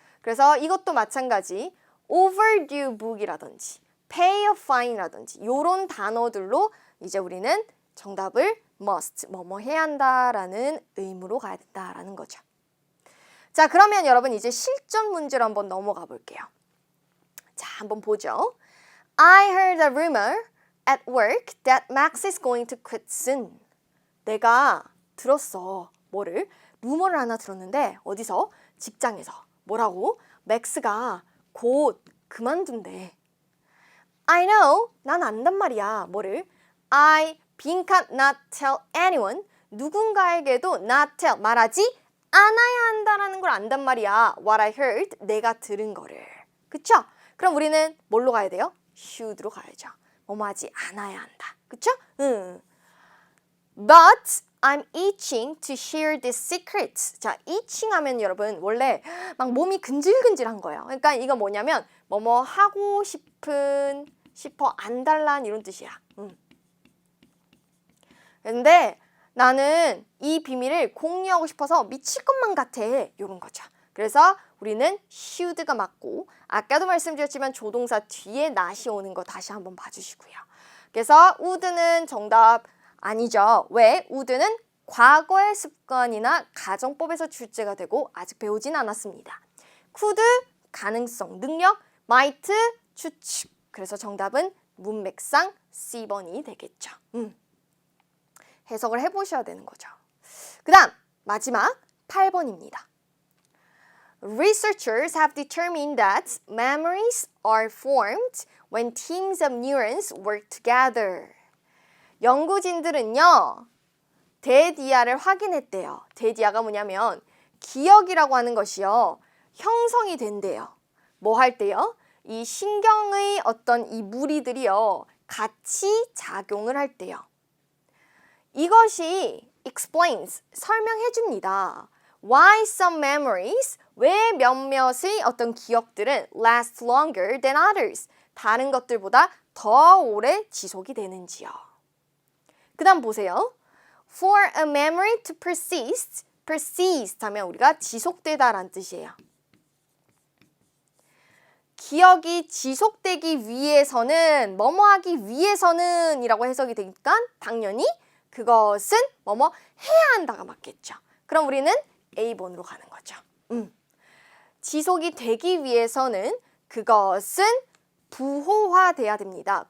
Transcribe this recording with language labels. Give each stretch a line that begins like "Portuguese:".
Korean: 그래서 이것도 마찬가지 overdue book이라든지
English: pay a fine
Korean: 이라든지 이런 단어들로 이제 우리는 정답을 must, 뭐뭐 해야 한다라는 의무로 가야 된다라는 거죠. 자, 그러면 여러분 이제 실전 문제로 한번 넘어가 볼게요. 자, 한번 보죠.
English: I heard a rumor at work that Max is going to quit soon.
Korean: 내가 들었어. 뭐를? 루머를 하나 들었는데 어디서? 직장에서. 뭐라고? 맥스가 곧 그만둔대.
English: I know.
Korean: 난 안단 말이야. 뭐를?
English: I 빈칸 not tell anyone.
Korean: 누군가에게도
English: not tell.
Korean: 말하지 않아야 한다라는 걸 안단 말이야.
English: What I heard.
Korean: 내가 들은 거를. 그쵸? 그럼 우리는 뭘로 가야 돼요? should로 가야죠. 뭐뭐 하지 않아야 한다. 그쵸?
English: But I'm itching to share this secret.
Korean: 자, itching 하면 여러분 원래 막 몸이 근질근질한 거예요. 그러니까 이거 뭐냐면 뭐뭐 하고 싶어 안달난 이런 뜻이야. 근데 나는 이 비밀을 공유하고 싶어서 미칠 것만 같아. 이런 거죠. 그래서 우리는 should가 맞고 아까도 말씀드렸지만 조동사 뒤에 not이 오는 거 다시 한번 봐주시고요. 그래서 would는 정답 아니죠. 왜? would는 과거의 습관이나 가정법에서 출제가 되고 아직 배우진 않았습니다. could 가능성, 능력, might 추측. 그래서 정답은 문맥상 C번이 되겠죠. 해석을 해보셔야 되는 거죠. 그 다음 마지막 8번입니다.
English: Researchers have determined that memories are formed when teams of neurons work together.
Korean: 연구진들은요, 대디아를 확인했대요. 대디아가 뭐냐면 기억이라고 하는 것이요, 형성이 된대요. 뭐 할 때요? 이 신경의 어떤 이 무리들이요, 같이 작용을 할 때요. 이것이 explains, 설명해 줍니다.
English: Why some memories,
Korean: 왜 몇몇의 어떤 기억들은
English: last longer than others,
Korean: 다른 것들보다 더 오래 지속이 되는지요. 그 다음 보세요.
English: For a memory to persist, persist
Korean: 하면 우리가 지속되다라는 뜻이에요. 기억이 지속되기 위해서는, 뭐뭐 하기 위해서는 이라고 해석이 되니까 당연히 그것은 뭐뭐 해야 한다가 맞겠죠. 그럼 우리는 A번으로 가는 거죠. 지속이 되기 위해서는 그것은 부호화돼야 됩니다.